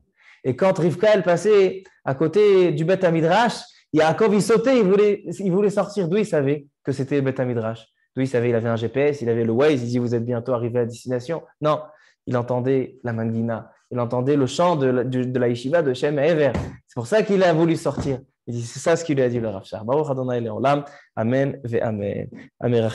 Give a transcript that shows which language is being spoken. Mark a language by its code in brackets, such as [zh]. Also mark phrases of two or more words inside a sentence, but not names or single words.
[fr] Et quand Rivka, elle passait à côté du [he] בית מדרש, [fr] Yaakov, il sautait, il voulait sortir. D'où il savait que c'était le [he] בית מדרש? [fr] D'où il savait? Il avait un GPS, il avait le Waze, il dit, vous êtes bientôt arrivé à destination. Non. Il entendait la mangina, il entendait le chant de la yeshiva de Shem Ever. C'est pour ça qu'il a voulu sortir. Il dit, c'est ça ce qu'il lui a dit le Rav Shach. [he] ברוך ה' לעולם. אמן ואמן. אמן.